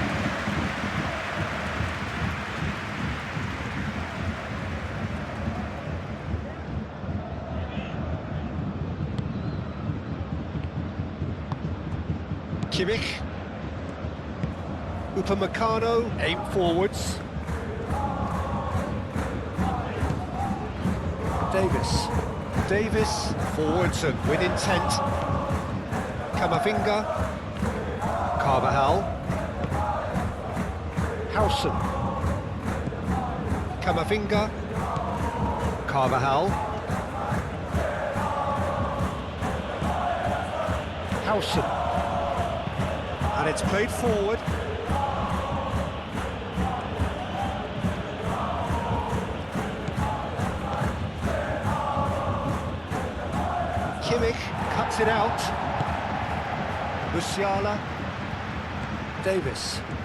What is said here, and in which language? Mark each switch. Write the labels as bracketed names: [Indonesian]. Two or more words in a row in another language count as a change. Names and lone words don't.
[English] Kimmich. Upamecano, aim forwards. Davis. Davis, forwards and with intent. Camavinga. Carvajal. Howson. Camavinga. Carvajal. Howson. And it's played forward. Kimmich cuts it out. Musiala. Davis.